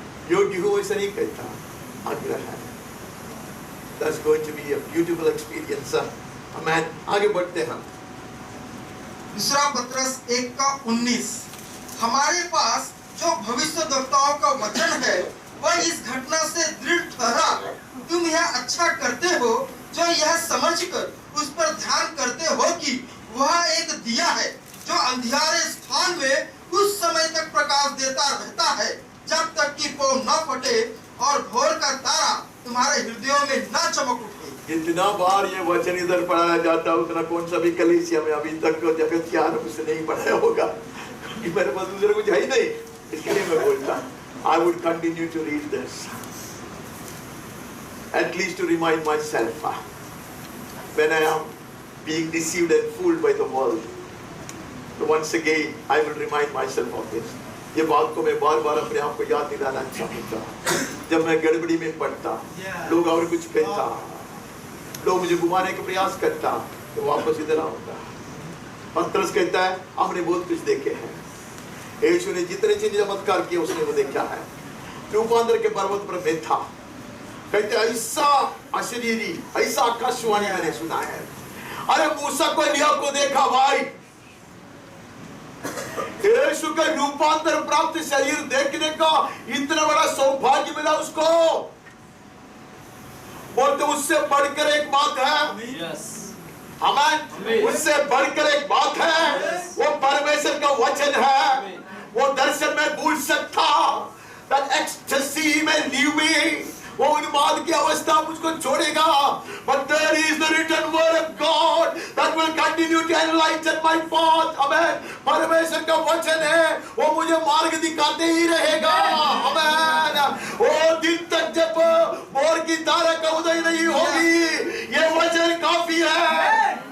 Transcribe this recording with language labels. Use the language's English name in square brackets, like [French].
[Hindi] योग्य हो ऐसा नहीं कहता, आग्रह है. [English] That's going to be a beautiful experience. [Hindi] Amen. आगे बढ़ते हैं. दूसरा पत्रस 1:19 हमारे पास जो भविष्यद्वक्ताओं का वचन है वह इस घटना से दृढ़ ठहरा. तुम यह अच्छा करते हो जो यह समझकर उस पर ध्यान करते हो कि वह एक दिया है जो अंधियारे स्थान में कुछ समय तक प्रकाश देता रहता है जब तक कि पौ न फटे और भोर का तारा तुम्हारे हृदयों में न चमक उठे. जितना बार ये वचन इधर पढ़ाया जाता है उतना कौन सा भी कलीसिया में अभी तक जगत के आरंभ से नहीं पढ़ाया होगा, क्योंकि मेरे पास दूसरा कुछ है ही नहीं. इसके लिए मैं बोलता [English] I would continue to read this at least to remind myself when I am being deceived and fooled by the world. So once again I will remind myself of this. [Hindi] ये बात को मैं बार बार अपने आप को याद दिलाना चाहूँगा. जब मैं गड़बड़ी में पड़ता, लोग और कुछ कहता, लोग मुझे घुमाने का प्रयास करता, तो वापस इधर आऊंगा. पत्रस कहता है हमने बहुत कुछ देखे हैं. यीशु ने जितने चमत्कार किए उसने वो देखा है. रूपांतर के पर्वत पर मैं था. कहते ऐसा अशरीरी, ऐसा आकाशवाणी मैंने सुना है. अरे मूसा को एलिया को देखा भाई. यीशु का रूपांतर प्राप्त शरीर देखने का इतना बड़ा सौभाग्य मिला उसको. बोलते उससे बढ़कर एक बात है. हमें उससे बढ़कर एक बात है. वो परमेश्वर का वचन है. वो दर्शन में भूल सकता. [English] That ecstasy may leave me. [Hindi] वो उन्माद की अवस्था मुझको छोड़ेगा. [English] But there is the written word of God that will continue to enlighten my path. Amen. [Hindi] परमेश्वर का वचन है, वो मुझे मार्ग दिखाते ही रहेगा. [English] Amen. [Hindi] वो दिन तक जब भोर की तारा का उदय नहीं होगी, ये वचन काफी है.